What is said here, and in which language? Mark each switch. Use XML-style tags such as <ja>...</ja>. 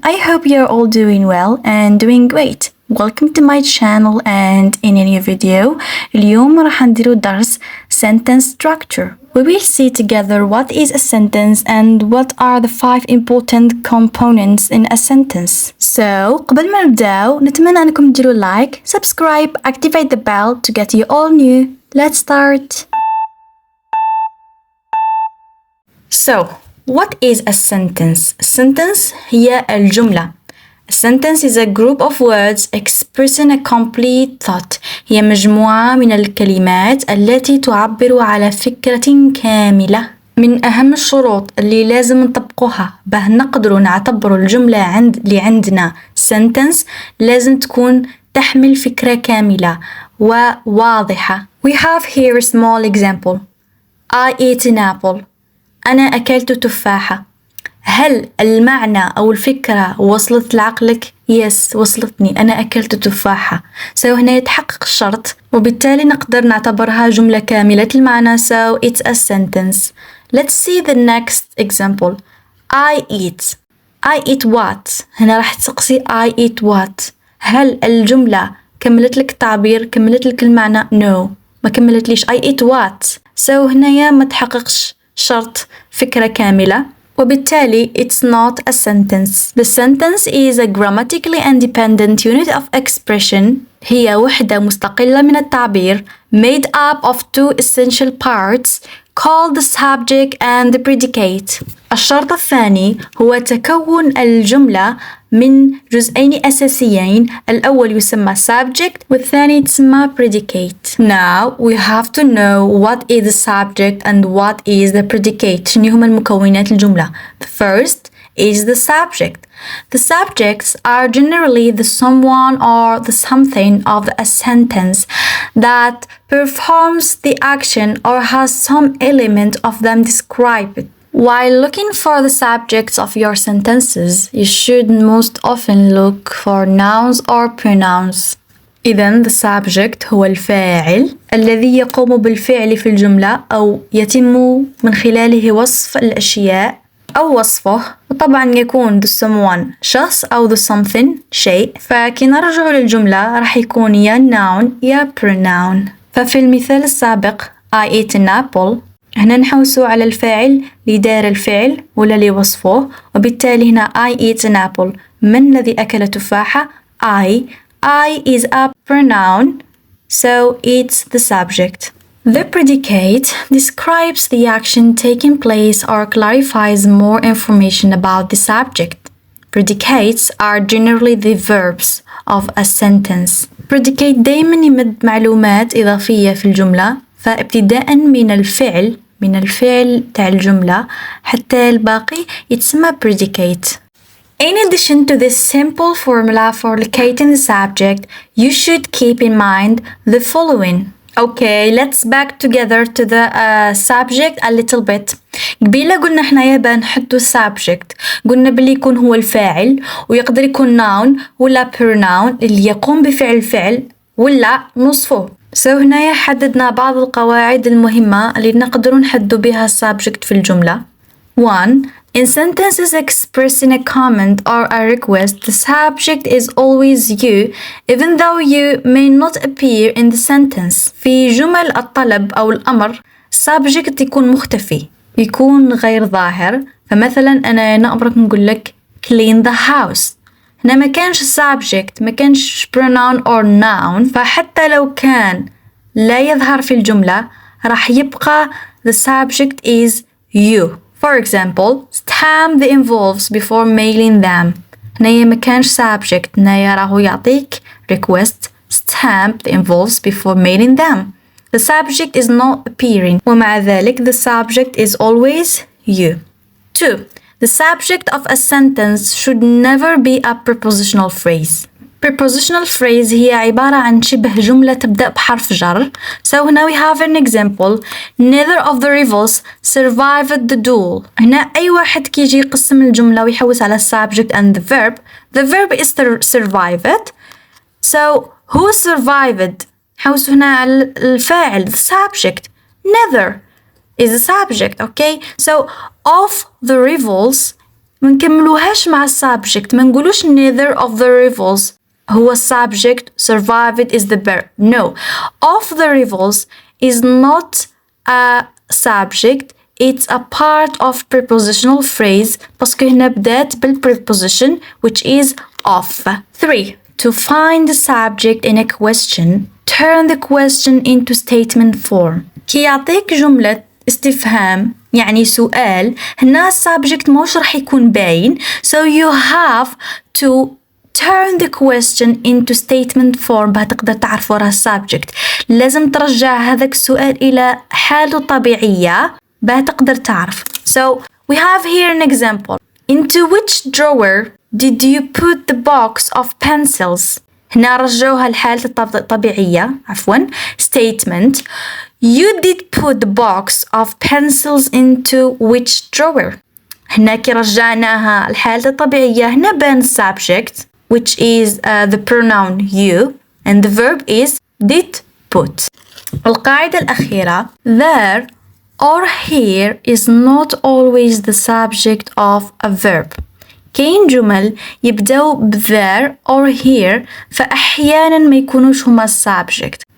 <en>I hope you're all doing well and doing great. Welcome to my channel and in a new video.</en> <ar>اليوم راح نديرو درس sentence structure.</ar> <en>We will see together what is a sentence and what are the 5 important components in a sentence. So</en> <ar>قبل ما نبداو نتمنى أنكم تديروا</ar> <en>like, subscribe, activate the bell to get you all new. Let's start. So what is a sentence? A sentence</en> <ar>هي الجملة.</ar> <en>A sentence is a group of words expressing a complete thought.</en> <ar>هي مجموعة من الكلمات التي تعبر على فكرة كاملة. من أهم الشروط اللي لازم نطبقوها به نقدر نعتبر الجملة اللي عندنا sentence لازم تكون تحمل فكرة كاملة وواضحة.</ar> <en>We have here a small example. I ate an apple.</en> <ar>أنا أكلت تفاحة. هل المعنى أو الفكرة وصلت لعقلك؟ Yes, وصلتني. أنا أكلت تفاحة. هنا يتحقق الشرط وبالتالي نقدر نعتبرها جملة كاملة المعنى.</ar> <en>So it's a sentence. Let's see the next example. I eat. I eat what?</en> <ar>هنا راح تسقسي</ar> <en>I eat what.</en> <ar>هل الجملة كملت لك التعبير؟ كملت لك المعنى؟ No. ما كملت ليش.</ar> <en>I eat what.</en> <ar>هنا ما تحققش شرط فكرة كاملة وبالتالي</ar> <en>it's not a sentence. The sentence is a grammatically independent unit of expression.</en> <ar>هي وحدة مستقلة من التعبير</ar> <en>made up of 2 essential parts called the subject and the predicate.</en> <ar>الشرط الثاني هو تكون الجملة من جزئين أساسيين. الأول يسمى subject والثاني يسمى predicate.</ar> <en>Now we have to know what is the subject and what is the predicate.</en> <ar>شنو هما المكونات الجملة.</ar> <en>The first is the subject. The subjects are generally the someone or the something of a sentence that performs the action or has some element of them described. While looking for the subjects of your sentences, you should most often look for nouns or pronouns.</en> <ar>إذن the subject هو الفاعل الذي يقوم بالفعل في الجملة أو يتم من خلاله وصف الأشياء أو وصفه. وطبعا يكون the someone شخص أو the something شيء. فكي نرجع للجملة راح يكون يا noun يا pronoun. ففي المثال السابق</ar> <en>I ate an apple.</en> <ar>هنا نحوسوا على الفاعل لدار الفعل ولا لوصفه وبالتالي هنا</ar> <en>I eat an apple.</en> <ar>من الذي أكل تفاحة؟</ar> <en>I is a pronoun so it's the subject. The predicate describes the action taking place or clarifies more information about the subject. Predicates are generally the verbs of a sentence.</en> <ar>Predicate دايما يمد معلومات إضافية في الجملة. فابتداء من الفعل تاع الجملة حتى الباقي يتسمى predicate.</ar> <en>In addition to this simple formula for locating the subject, you should keep in mind the following. Okay, let's back together to the subject a little bit.</en> <ar>قبيلة قلنا حنايا بنحطو subject. قلنا باللي يكون هو الفاعل ويقدر يكون noun ولا pronoun اللي يقوم بفعل الفعل ولا نصفه. هنايا حددنا بعض القواعد المهمة اللي نقدر نحدد بها subject في الجملة. 1.</ar> <en>In sentences expressing a comment or a request, the subject is always you, even though you may not appear in the sentence.</en> <ar>في جمل الطلب أو الأمر subject يكون مختفي يكون غير ظاهر. فمثلا أنا نأمرك نقول لك</ar> <en>clean the house.</en> <ar>هنا ما كانش subject ما كانش pronoun or noun. فحتى لو كان لا يظهر في الجملة راح يبقى</ar> <en>the subject is you. For example, stamp the envelopes before mailing them.</en> <ar>هنا ما كانش subject. هنا راهو يعطيك request</ar> <en>stamp the envelopes before mailing them. The subject is not appearing</en> <ar>ومع ذلك</ar> <en>the subject is always you. 2. The subject of a sentence should never be a prepositional phrase.</en> <ar>Prepositional phrase هي عبارة عن شبه جملة تبدأ بحرف جر.</ar> <en>So now we have an example. Neither of the rivals survived the duel.</en> <ar>هنا أي واحد كيجي يقسم الجملة ويحوس على subject and the verb.</ar> <en>The verb is survived. So who survived؟</en> <ar>حوسوا هنا على الفاعل</ar> <en>the subject. Neither is a subject. Okay. So of the rivals</en> <ar>منكملوهاش مع</ar> <en>subject.</en> <ar>ما نقولوش</ar> <en>neither of the rivals هو subject, survived is the verb. No. Of the rivals is not a subject. It's a part of prepositional phrase</en> <ar>باسكو هنا بدأت بالpreposition</ar> <en>which is of. 3. To find the subject in a question, turn the question into statement form.</en> <ar>كي يعطيك جملة استفهام يعني سؤال هنا subject موش رح يكون باين.</ar> <en>So you have to turn the question into statement form</en> <ar>بها تقدر تعرف وراها</ar> <en>subject.</en> <ar>لازم ترجع هذاك السؤال إلى حاله الطبيعية بها تقدر تعرف.</ar> <en>So we have here an example. Into which drawer did you put the box of pencils?</en> <ar>هنا رجعوها لحالة الطبيعية عفوا.</ar> <en>Statement. You did put the box of pencils into which drawer?</en> <ar>هنا كي رجعناها الحالة الطبيعية هنا بان subject</ar> <en>which is the pronoun you and the verb is did put.</en> <ar>القاعدة الأخيرة.</ar> <en>There or here is not always the subject of a verb.</en> <ar>كاين جمل يبدأوا ب there or here فأحيانا ما يكونوش هما subject.</ar>